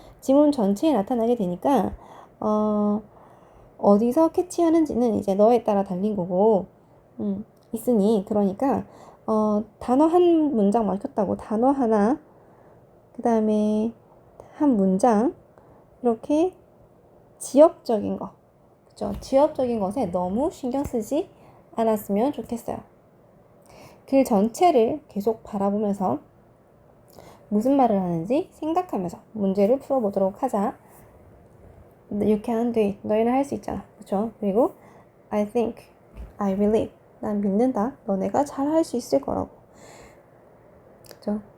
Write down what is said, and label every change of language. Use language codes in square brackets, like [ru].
[ko] 지문 전체에 나타나게 되니까 어디서 캐치하는지는 이제 너에 따라 달린 거고 있으니 그러니까 단어 한 문장 막혔다고 단어 하나 그 다음에 한 문장 이렇게 지역적인 거 그죠? 지역적인 것에 너무 신경 쓰지 않았으면 좋겠어요. 글 전체를 계속 바라보면서 무슨 말을 하는지 생각하면서 문제를 풀어보도록 하자. [en] You can do it. [ko] 너희는 할 수 있잖아. 그쵸? 그리고 [en] I think, I believe. [ko] 난 믿는다. 너네가 잘 할 수 있을 거라고. 그쵸?